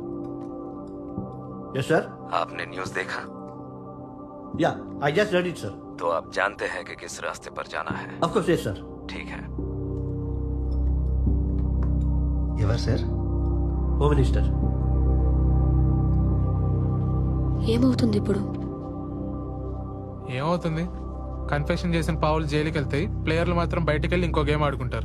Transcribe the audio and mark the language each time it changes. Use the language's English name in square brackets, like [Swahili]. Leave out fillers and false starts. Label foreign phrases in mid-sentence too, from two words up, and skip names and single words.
[English] Yes sir. [Hindi] आपने न्यूज़ देखा? [English] Yeah, I just read it sir. [Hindi] तो आप जानते हैं कि किस रास्ते पर जाना है। [English] Of course, yes, sir. [Hindi] ठीक है। [Telugu] ఎవరు సార్? [English] home minister. [Telugu] ఏమవుతుంది ఇప్పుడు? ఏమవుతుంది? కన్ఫెషన్ చేసిన పావులు జైలుకి వెళ్తాయి, ప్లేయర్లు మాత్రం బయటికి వెళ్ళి ఇంకో గేమ్ ఆడుకుంటారు.